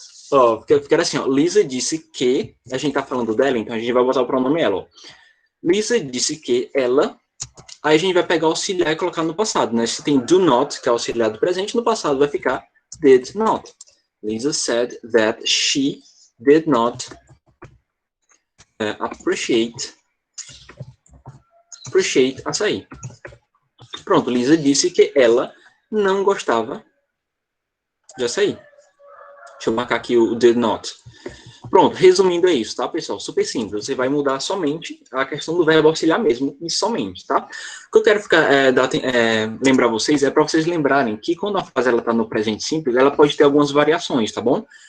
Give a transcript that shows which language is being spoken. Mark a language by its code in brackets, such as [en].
[pt] Ó, ficaria assim, ó. Lisa disse que... A gente tá falando dela, então a gente vai botar o pronome ela, ó. Lisa disse que ela... Aí a gente vai pegar o auxiliar e colocar no passado, né? Se tem [en] do not, [pt] que é o auxiliar do presente, no passado vai ficar [en] did not. Lisa said that she did not appreciate açaí. [pt] Pronto, Lisa disse que ela não gostava de açaí. Deixa eu marcar aqui o [en] did not. [pt] Pronto, resumindo é isso, tá, pessoal? Super simples. Você vai mudar somente a questão do verbo auxiliar mesmo, e somente, tá? O que eu quero lembrar vocês é para vocês lembrarem que quando a frase está no presente simples, ela pode ter algumas variações, tá bom?